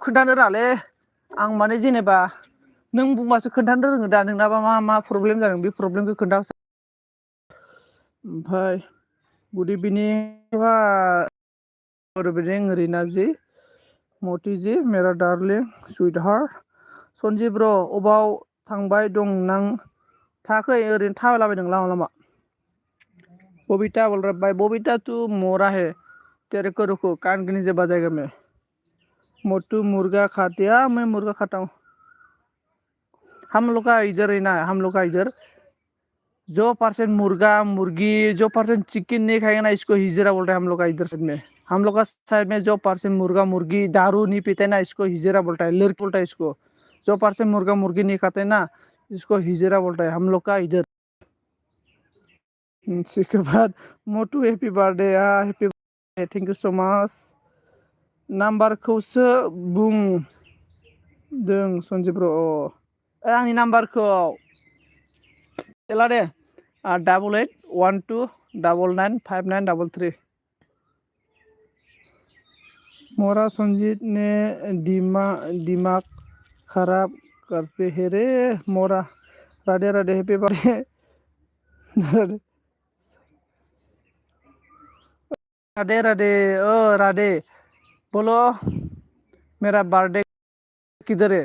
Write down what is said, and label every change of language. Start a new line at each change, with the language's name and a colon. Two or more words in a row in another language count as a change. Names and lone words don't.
Bodo: खोन्थानो रोङालै आं माने जेनेबा नों बुंबासो खोन्थानो रोङो दा नोंनाबा मा प्रब्लेम जादों बे प्रब्लेमखौ खोन्था ओमफ्राय
English: good evening good evening
Bodo: रीना जी मोती जी मेरा डार्लिंग
English: sweet heart
Bodo: सन्जय ब्र अबाव थांबाय दं नां थाखै ओरैनो थाबायलाबायदों लामा लामा
Hindi: बबीता बोल रहा भाई बबीता तू मोरा है तेरे को रुको कान के नीचे बजाएगा मैं मोटू मुर्गा खाते हैं। मैं मुर्गा खाता हूँ। हम लोग का इधर है ना, हम लोग का इधर जो पर्सन मुर्गा मुर्गी जो पर्सन चिकन नहीं खाएगा ना, इसको हिजरा बोलते हैं हम लोग का इधर साइड में। हम लोग का साइड में जो पर्सन मुर्गा मुर्गी दारू नहीं पीते ना, इसको हिजरा बोलता है, लड़की बोलता है इसको। जो पर्सन मुर्गा मुर्गी नहीं खाते ना, इसको हिजरा बोलता है हम लोग का इधर। उसके बाद
English: मोटू happy birthday, happy birthday, thank you so much.
Bodo: नाम्बारखौसो बुंदों सन्जय ब्र'। आंनि नाम्बारखौ एला दे 8812995933।
Hindi: मोरा संजीत ने दिमाग खराब करते हैं रे मोरा। राधे राधे,
English: happy birthday.
Hindi: राधे राधे, ओ राधे बोलो मेरा बर्थडे किधर है?